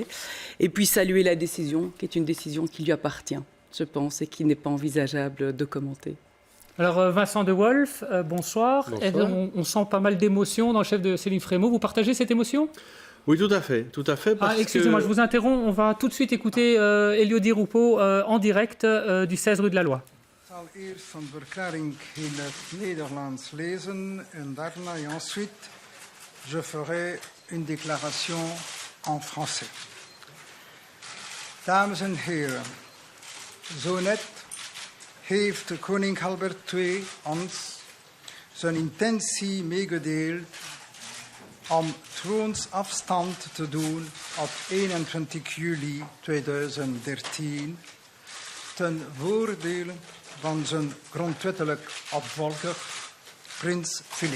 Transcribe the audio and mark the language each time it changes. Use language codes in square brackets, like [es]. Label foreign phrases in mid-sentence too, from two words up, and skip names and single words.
[fr] Et puis saluer la décision, qui est une décision qui lui appartient, je pense, et qui n'est pas envisageable de commenter. Alors Vincent De Wolf, bonsoir. Bonsoir. On sent pas mal d'émotions dans le chef de Céline Frémaux. Vous partagez cette émotion? Oui, tout à fait. Excusez-moi, je vous interromps. On va tout de suite écouter Elio Di Rupo en direct du 16 rue de la Loi. [nl] Ik zal eerst een verklaring in het Nederlands lezen en daarna [fr] et ensuite je ferai une déclaration en français. [nl] Dames en heren, zo net heeft koning Albert II ons zijn intentie meegedeeld om troonsafstand te doen op 21 juli 2013 ten voordele van zijn grondwettelijk opvolger, prins Filip.